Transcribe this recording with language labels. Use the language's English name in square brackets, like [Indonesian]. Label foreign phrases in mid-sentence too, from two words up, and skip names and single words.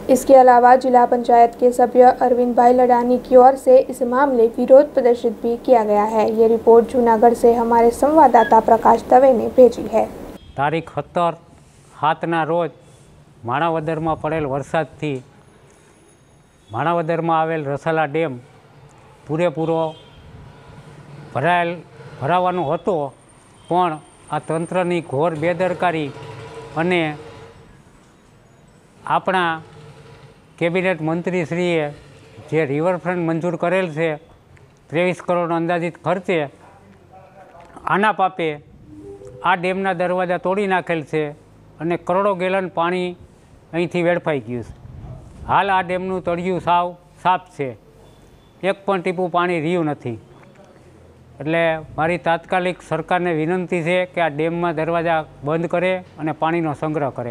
[Hindi] इसके अलावा जिला पंचायत के सभ्य अरविंद भाई लडानी की ओर से इस मामले विरोध प्रदर्शित भी किया गया है। ये रिपोर्ट जूनागढ़ से हमारे संवाददाता प्रकाश दवे ने भेजी है। [Gujarati] તારીખ 17/7 રોજ માણાવદર માં પડેલ વરસાદ થી માણાવદર માં આવેલ રસાલા ડેમ પૂરેપૂરો ભરાવાનો હતો, પણ આ તંત્રની ઘોર બેદરકારી અને આપણા કેબિનેટ મંત્રીશ્રીએ જે રિવરફ્રંટ મંજૂર કરેલ છે 23 કરોડ અંદાજિત ખર્ચે આના પાપે આ ડેમના દરવાજા તોડી નાખેલ છે અને કરોડો ગેલન પાણી અહીંથી વેડફાઈ ગયું છે. હાલ આ ડેમનું તળિયું સાવ સાફ છે, એક પણ ટીપું પાણી રહ્યું નથી. એટલે મારી તાત્કાલિક સરકારને વિનંતી છે કે આ ડેમમાં દરવાજા બંધ કરે અને પાણીનો સંગ્રહ કરે.